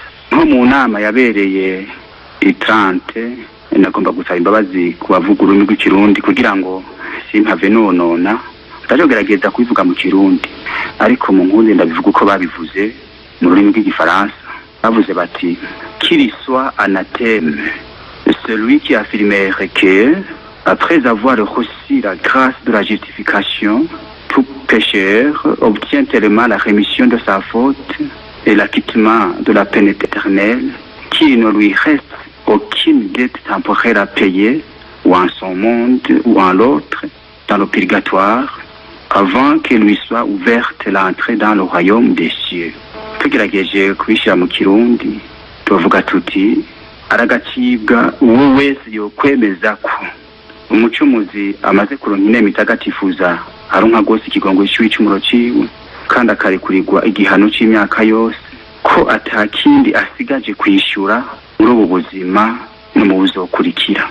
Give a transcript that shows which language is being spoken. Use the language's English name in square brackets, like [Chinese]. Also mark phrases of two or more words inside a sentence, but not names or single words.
[Rundi] Nko mu nama yabereye i Trente, nagomba gusaba imbabazi ku bavuga ururimi rw'ikirundi kugira ngo simpave nonona, ndagerageza kubivuga mu kirundi ariko mu nkundi ndabivuga uko babivuze mu rurimi rw'igifaransa. Bavuze bati [French] qu'il soit anathème celui qui affirmerait que après avoir reçu la grâce de la justification, tout pécheur obtient tellement la rémission de sa faute et l'acquittement de la peine éternelle qu'il ne lui reste aucune dette temporaire à payer, ou en son monde ou en l'autre, dans le purgatoire, avant qu'il lui soit ouverte l'entrée dans le royaume des cieux. [Rundi] Tugerageje kubishira mu kirundi tuvuga tuti aragacibwa uwo wese yokwemeza ko umucumuzi amaze kuronka inema itagatifuza aronka gose ikigongo c'icumuro ciwe kandi akarekurirwa igihano c'imyaka yose, ko atakindi asigaje kwishura muri ubu buzima no mu buzokurikira.